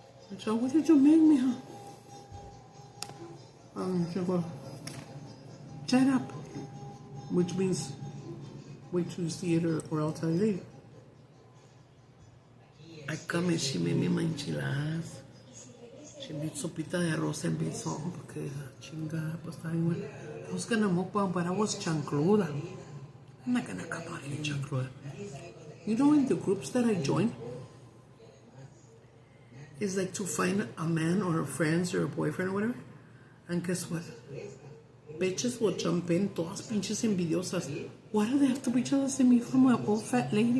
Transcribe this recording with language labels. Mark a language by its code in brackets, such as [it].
[en] And so, what did you make me, huh? She'll go, shut up, which means wait till you see it or I'll tell you later. I come and she made me my enchiladas. She made [es] sopita de arroz en bizón porque chingada, pues está bien bueno. [en] I was gonna mukbang, but I was chancluda. I'm not gonna come out here chancluda. You know, in the groups that I join, it's like to find a man or a friend or a boyfriend or whatever. And guess what? Bitches will jump in, [es] todas pinches envidiosas. [en] Why do they have to be jealous of me from an old fat lady?